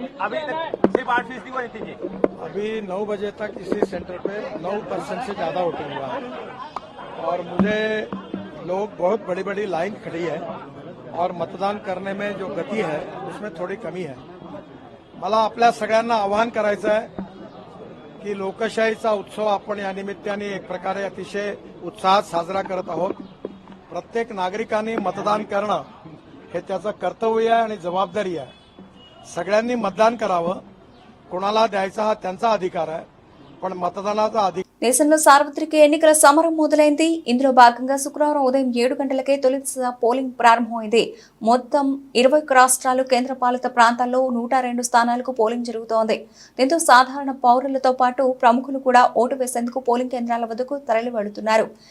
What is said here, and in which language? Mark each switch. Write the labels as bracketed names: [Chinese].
[Hindi] अभी 9 बजे तक इसी सेंटर पे 9% से ज्यादा वोटिंग हुआ है और मुझे लोग बहुत बड़ी बड़ी लाइन खड़ी है और मतदान करने में जो गति है उसमें थोडी कमी है। [Marathi] मला आपल्या सगळ्यांना आवाहन करायचं आहे की लोकशाहीचा उत्सव आपण या निमित्ताने एक प्रकारे अतिशय उत्साहात साजरा करत आहोत। प्रत्येक नागरिकांनी मतदान करणं हे त्याचं कर्तव्य आहे आणि जबाबदारी आहे। सगळ्यांनी मतदान करावं, कोणाला द्यायचा हा त्यांचा अधिकार आहे, पण मतदानाचा अधिकार [Telugu] దేశంలో సార్వత్రిక ఎన్నికల సమరం మొదలైంది. ఇందులో భాగంగా శుక్రవారం ఉదయం 7 గంటలకే తొలి పోలింగ్ ప్రారంభమైంది. మొత్తం 21 రాష్ట్రాలు, కేంద్రపాలిత ప్రాంతాల్లో 102 స్థానాలకు పోలింగ్ జరుగుతోంది. దీంతో సాధారణ పౌరులతో పాటు ప్రముఖులు కూడా ఓటు వేసేందుకు పోలింగ్ కేంద్రాల వద్దకు తరలి వెళుతున్నారు.